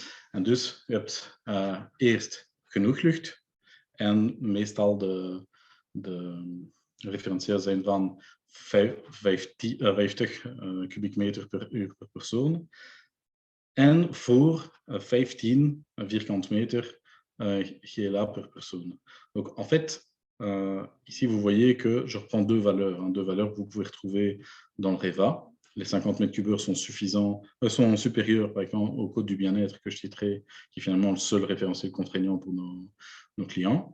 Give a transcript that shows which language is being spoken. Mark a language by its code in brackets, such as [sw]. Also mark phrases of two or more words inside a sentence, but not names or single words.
[nl] En dus je hebt eerst genoeg lucht en meestal de referentiële zijn van 50 kubiek meter per uur per persoon. En voor 15 vierkante meter GLA per personne. [fr] Donc en fait, ici, vous voyez que je reprends deux valeurs que vous pouvez retrouver dans le REVA. Les 50 mètres cubes sont supérieurs, par exemple, au code du bien-être que je citerai, qui est finalement le seul référentiel contraignant pour nos clients.